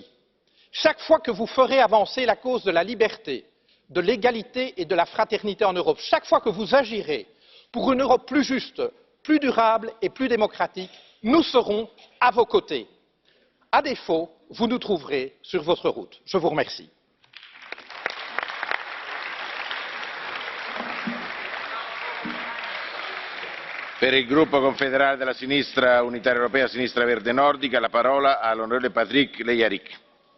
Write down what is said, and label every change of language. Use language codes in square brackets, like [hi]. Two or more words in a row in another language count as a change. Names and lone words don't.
[fr] Chaque fois que vous ferez avancer la cause de la liberté, de l'égalité et de la fraternité en Europe, chaque fois que vous agirez pour une Europe plus juste, plus durable et plus démocratique, nous serons à vos côtés. À défaut, vous nous trouverez sur votre route. Je vous remercie. [it] Per il gruppo confederale della sinistra unitaria europea sinistra verde nordica la parola all'onorevole Patrick Leyarick.